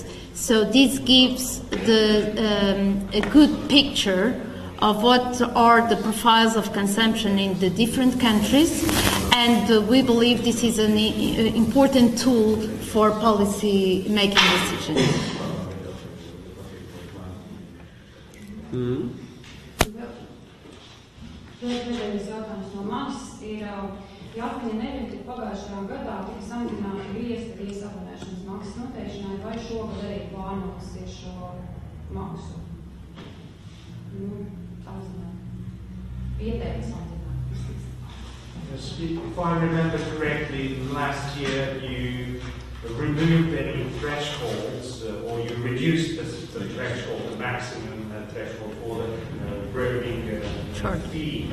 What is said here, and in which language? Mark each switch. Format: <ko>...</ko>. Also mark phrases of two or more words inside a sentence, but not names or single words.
<en>So this gives a good picture of what are the profiles of consumption in the different countries, and we believe this is an important tool for policy making decisions.</en> <lv>Pēdējais jautājums no manis ir, Latvija nevienīgi pagājušajā gadā tika samazināta viesabonēšanas maksas noteikšanai, vai šogad arī plānotas ir šo maksu?</lv> <en>If I remember correctly, last year you removed any thresholds or you reduced the threshold, the maximum threshold for the roaming fee.</en>